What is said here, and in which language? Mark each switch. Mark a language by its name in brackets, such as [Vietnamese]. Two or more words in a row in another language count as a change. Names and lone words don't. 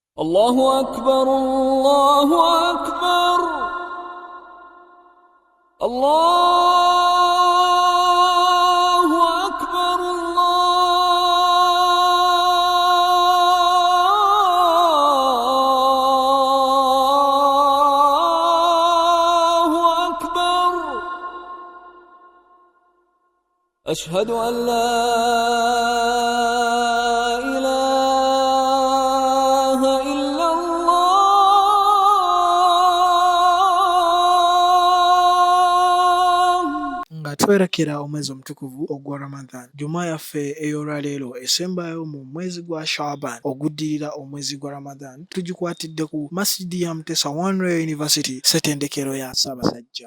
[Arabic] الله أكبر الله أكبر الله أكبر الله أكبر أشهد أن لا [Ganda] twerekera omwezi omutukuvu ogwa Ramadan. Juma yaffe ey'olwaleero esembayo mu mwezi gwa Shaaban oguddirira omwezi gwa Ramadan tugikwatidde ku Masjidi ya Mutesa One Rail University ssetendekero ya Ssaabasajja.